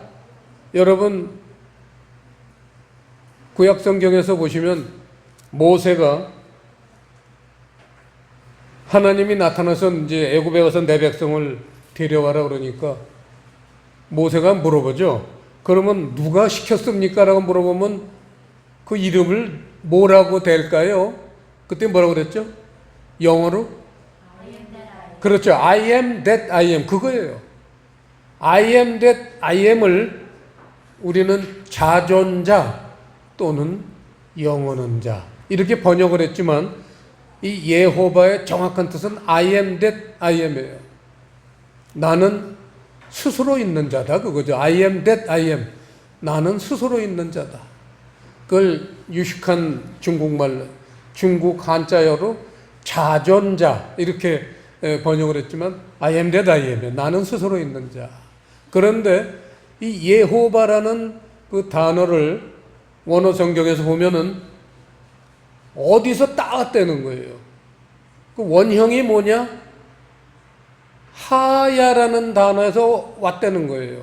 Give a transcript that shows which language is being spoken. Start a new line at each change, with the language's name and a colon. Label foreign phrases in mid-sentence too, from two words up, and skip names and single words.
Korean: 여러분 구약 성경에서 보시면 모세가 하나님이 나타나서 이제 애굽에 가서 내 백성을 데려와라 그러니까 모세가 물어보죠. 그러면 누가 시켰습니까? 라고 물어보면 그 이름을 뭐라고 될까요? 그때 뭐라고 그랬죠? 영어로? 그렇죠.
English: I am that I am.
Korean: 그거예요.
English: I am that I am
Korean: 을 우리는 자존자 또는 영원한 자 이렇게 번역을 했지만 이 예호바의 정확한 뜻은
English: I am that I am
Korean: 이에요. 나는 스스로 있는 자다, 그거죠.
English: I am that I am.
Korean: 나는 스스로 있는 자다. 그걸 유식한 중국말, 중국 한자어로 자존자 이렇게 번역을 했지만
English: I am that I am.
Korean: 나는 스스로 있는 자. 그런데 이 예호바라는 그 단어를 원어 성경에서 보면은 어디서 따왔다는 거예요. 그 원형이 뭐냐? 하야라는 단어에서 왔다는 거예요.